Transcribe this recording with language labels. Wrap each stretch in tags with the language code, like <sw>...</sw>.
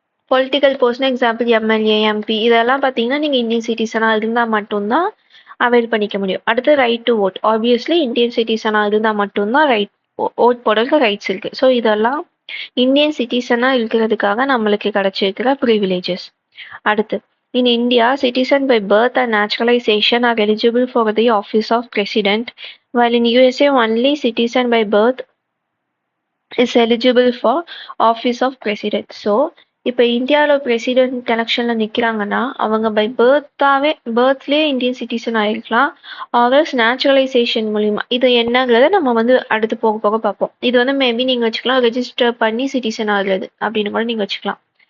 <ta>Political போஸ்ட்னா example MLA, MP இதெல்லாம் பார்த்தீங்கன்னா நீங்கள் இந்தியன் சிட்டிசனாக இருந்தால் மட்டும்தான் அவைல் பண்ணிக்க முடியும். அடுத்து right to vote. Obviously Indian சிட்டிசனாக இருந்தால் மட்டும்தான் ஓட் போடுறதுக்கு ரைட்ஸ் இருக்கு. ஸோ இதெல்லாம் இந்தியன் சிட்டிசனாக இருக்கிறதுக்காக நம்மளுக்கு கிடைச்சிருக்கிற ப்ரிவிலேஜஸ்.</ta> <en>அடுத்து in India, citizens by birth and naturalization are eligible for the office of president, while in USA only citizen by birth is eligible for office of president.</en> <ta>So இப்போ இந்தியாவில் president எலெக்ஷனில் நிற்கிறாங்கன்னா அவங்க by பர்த்லேயே Indian citizen ஆகிருக்கலாம், ஆர்எல்ஸ் naturalisation மூலிமா. இது என்னங்கிறத நம்ம வந்து அடுத்து போக போக பார்ப்போம். இது வந்து மேபி நீங்கள் வச்சுக்கலாம் ரெஜிஸ்டர் பண்ணி சிட்டிசன் ஆகுறது அப்படின்னு கூட நீங்கள் வச்சுக்கலாம்.</ta>